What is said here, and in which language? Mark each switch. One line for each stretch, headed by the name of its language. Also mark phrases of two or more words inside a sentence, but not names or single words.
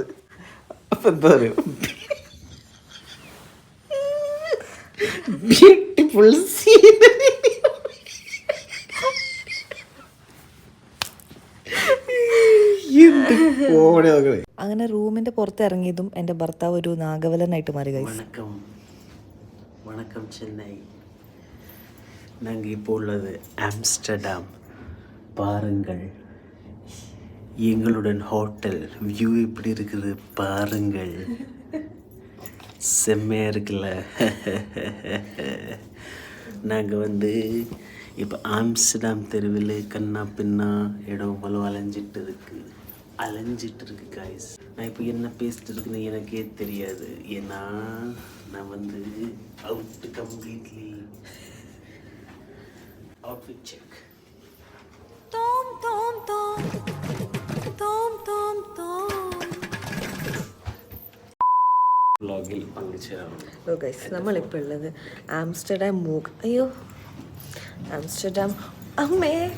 Malayalam: അപ്പം എന്താ പറയുക,
English: beautiful scenery.
Malayalam: അങ്ങനെ റൂമിൻ്റെ പുറത്ത് ഇറങ്ങിയതും എൻ്റെ ഭർത്താവ് ഒരു നാഗവലനായിട്ട് മാറി ഗൈസ്.
Tamil: வணக்கம் வணக்கம் சென்னை. நாங்கள் இப்போ உள்ளது ஆம்ஸ்டர்டாம். பாருங்கள் எங்களுடன் ஹோட்டல் வியூ எப்படி இருக்குது பாருங்கள். செம்மையாக இருக்குல்ல. நாங்கள் வந்து இப்போ ஆம்ஸ்டர்டாம் தெருவில் கண்ணா பின்னா இடம் போல அலைஞ்சிட்டு இருக்கு காய்ஸ். நான் இப்போ என்ன பேசிட்டு இருக்குன்னு எனக்கே தெரியாது. ஏன்னா நான் வந்து
English: out completely. Outfit check. Tom tom tom tom tom tom.
Malayalam: വ്ളോഗിൽ പങ്കുചേരാറുണ്ട്. ഓ ഗൈസ്, നമ്മളിപ്പോൾ ഉള്ളത് ആംസ്റ്റർഡാം അയ്യോ ആംസ്റ്റർഡാം അമ്മേ.